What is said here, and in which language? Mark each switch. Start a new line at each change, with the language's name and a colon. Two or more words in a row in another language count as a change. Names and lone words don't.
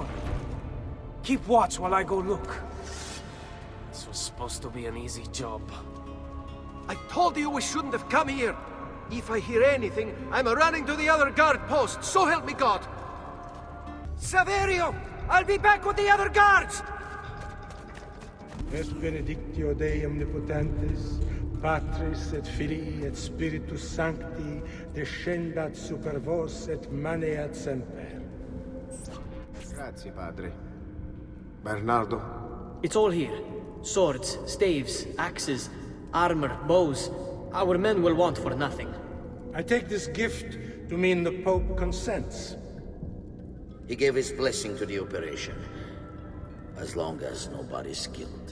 English: Keep watch while I go look. This was supposed to be an easy job. I told you we shouldn't have come here. If I hear anything, I'm running to the other guard post, so help me God. Saverio! I'll be back with the other guards!
Latin: Es benedictio Dei omnipotentes, Patris et Filii et Spiritus Sancti, descendat super vos et maneat semper.
Italian: Grazie, padre. Bernardo?
English: It's all here. Swords, staves, axes, armor, bows. Our men will want for nothing. I take this gift to mean the Pope consents. He gave his blessing to the operation. As long as nobody's killed.